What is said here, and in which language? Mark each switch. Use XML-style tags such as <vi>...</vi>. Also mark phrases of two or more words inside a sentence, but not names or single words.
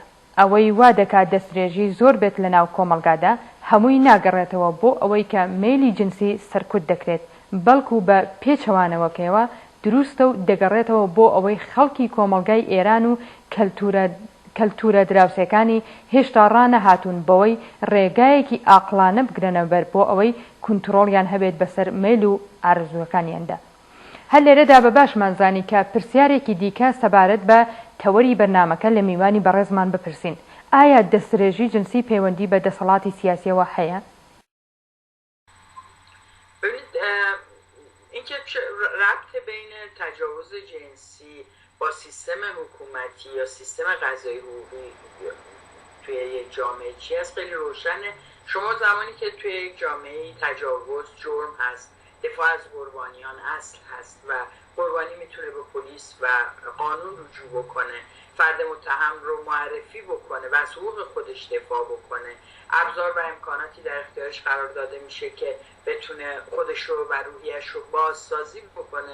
<ckb>ئەوەی وا دەکات دەستدرێژی زۆر بێت لە ناو کۆمەڵگادا هەمووی ناگەڕێتەوە بۆ ئەوەی کە میلی جنسی سەرکوت دەکرێت، بەڵکو بە پێچەوانەوەکەوە دروستە و دەگەڕێتەوە بۆ ئەوەی خەڵکی کۆمەڵگای ئێران و کەلتورە دراوسەکانی هێشتا ڕانەهاتوون بەوەی ڕێگایەکی ئاقلانە بگرنە بەر بۆ ئەوەی کنترۆڵیان هەبێت بەسەر میل و ئارزوەکانیاندا. هەر لێرەدا بە باشمانزانی کە پرسیارێکی دیکە سەبارەت بە تەوەری بەرنامەکە لە میوانی بەڕێزمان بپرسین. ئایا دەستدرێژی جنسی پەیوەندی بە دەسەڵاتی سیاسیەوە هەیە؟</ckb> <fa>اینکه ربط بین تجاوز جنسی با سیستم حکومتی یا سیستم قضایی حقوقی توی یک جامعه چی هست خیلی روشنه. شما زمانی که توی یک جامعه تجاوز جرم هست، دفاع از قربانیان اصل هست و قربانی میتونه به پلیس و قانون رجوع بکنه، فرد متهم رو معرفی بکنه و از حقوق خودش دفاع بکنه، ابزار و امکاناتی در اختیارش قرار داده میشه که بتونه خودش رو و روحیش رو بازسازی بکنه.</fa>